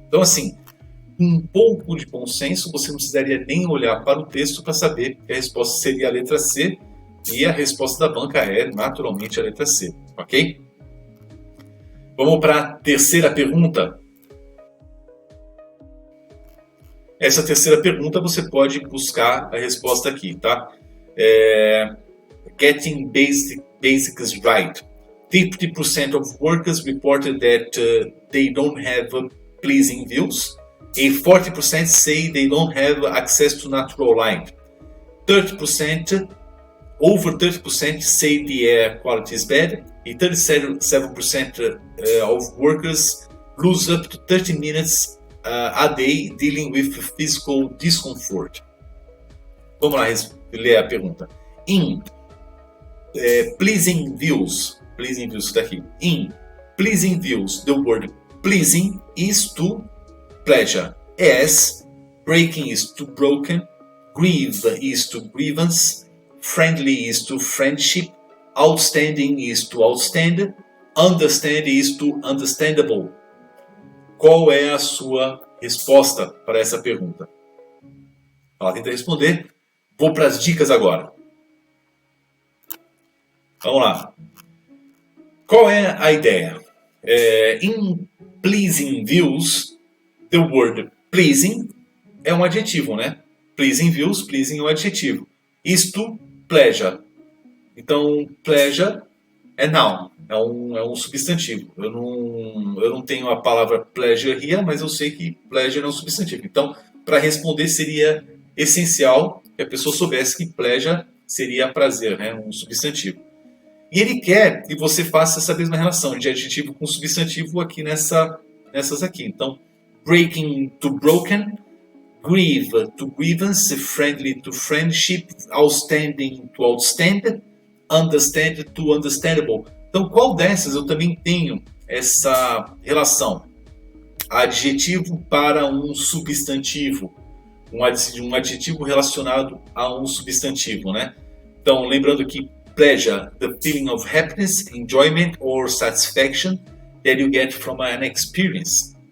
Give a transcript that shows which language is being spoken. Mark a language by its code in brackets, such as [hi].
[pt] Então, assim, um pouco de bom senso, você não precisaria nem olhar para o texto para saber que a resposta seria a letra C, e a resposta da banca é, naturalmente, a letra C, ok? Vamos para a terceira pergunta. Essa terceira pergunta você pode buscar a resposta aqui, tá? [en] Getting basics right. 50% of workers reported that they don't have pleasing views. And 40% say they don't have access to natural light. 30%, over 30% say the air quality is bad. And 37% of workers lose up to 30 minutes a day dealing with physical discomfort. [pt] Vamos lá ler a pergunta. [en] In pleasing views [pt] está aqui. [en] In pleasing views, the word pleasing is to pleasure, as breaking is to broken, grieve is to grievance, friendly is to friendship, outstanding is to outstand, understand is to understandable. [pt] Qual é a sua resposta para essa pergunta? Ela tenta responder. Vou para as dicas agora. Vamos lá. Qual é a ideia? [en] In pleasing views, the word pleasing [pt] é um adjetivo, né? Pleasing views, pleasing é um adjetivo. Isto, pleasure. Então, pleasure é noun, é um substantivo. Eu não tenho a palavra pleasure here, mas eu sei que pleasure é um substantivo. Então, para responder seria essencial que a pessoa soubesse que pleasure seria prazer, né? Um substantivo. E ele quer que você faça essa mesma relação de adjetivo com substantivo aqui nessas aqui. [en] Então, breaking to broken, grieve to grievance, friendly to friendship, outstanding to outstanding, understand to understandable. [pt] Então, qual dessas eu também tenho essa relação? Adjetivo para um substantivo. Um adjetivo relacionado a um substantivo, né? Então, lembrando que [en] pleasure, the feeling of happiness, enjoyment or satisfaction that you get from an experience.